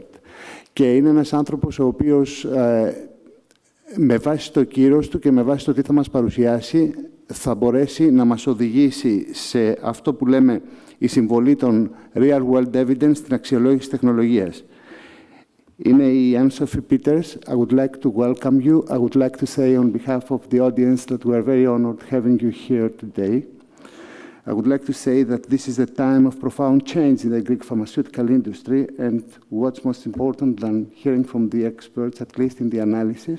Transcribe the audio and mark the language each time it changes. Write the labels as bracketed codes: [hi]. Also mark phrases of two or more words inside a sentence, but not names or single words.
[el] Και είναι ένας άνθρωπος ο οποίος με βάση το κύρος του και με βάση το τι θα μας παρουσιάσει θα μπορέσει να μας οδηγήσει σε αυτό που λέμε η συμβολή των [en] Real World Evidence [el] στην αξιολόγηση τεχνολογίας. Είναι η Ann-Sophie. [en] I would like to welcome you. I would like to say on behalf of the audience that we are very honored having you here today. I would like to say that this is a time of profound change in the Greek pharmaceutical industry, and what's most important than hearing from the experts, at least in the analysis.